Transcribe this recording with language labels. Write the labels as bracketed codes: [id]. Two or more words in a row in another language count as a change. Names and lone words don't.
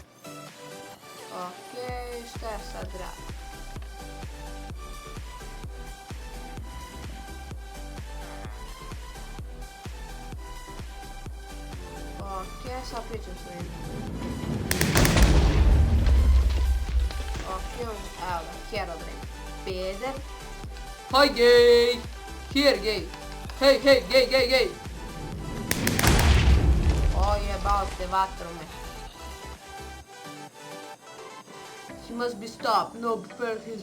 [sr] Okej, šta ja sad radim? Okej, sad pričam s njim. Okej, evo ga, Herobrine. Peder. [en] Hi, gay! Here, gay! Hey, hey, gay, gay, gay! [sr] O jebao te vatrome. [en] He must be stopped. No, prepare his...